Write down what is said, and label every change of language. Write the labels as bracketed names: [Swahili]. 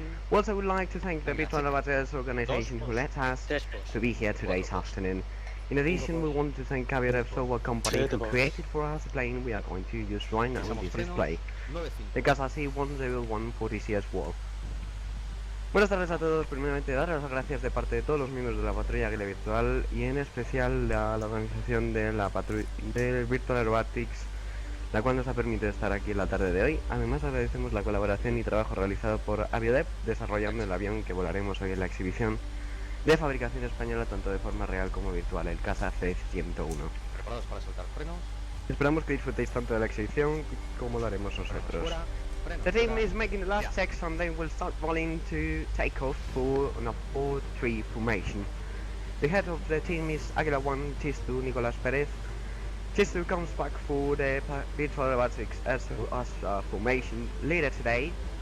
[English] We also would like to thank the Virtual Aerobatics organization who let us to be here today's afternoon. In addition, we want to thank Javier, software company who created for us the plane we are going to use right now in this display, the Casa C-10140CS Wall. [Spanish] Buenas tardes a todos. Primeramente dar las gracias de parte de todos los miembros de la Patrulla Águila Virtual y en especial a la organización de la del Virtual Aerobatics, la cual nos ha permitido estar aquí en la tarde de hoy. Además agradecemos la colaboración y trabajo realizado por Vídeo, desarrollando el avión que volaremos hoy en la exhibición de fabricación española tanto de forma real como virtual, el Casa C-101. ¿Preparados para soltar frenos? Esperamos que disfrutéis tanto de la exhibición como lo haremos nosotros. [English] The team is making the last checks and they will start rolling to take off for a 4-3 formation. The head of the team is Águila 1 Chystu, Nicolás Pérez. Chystu comes back for the Virtual Aerobatics as formation leader today.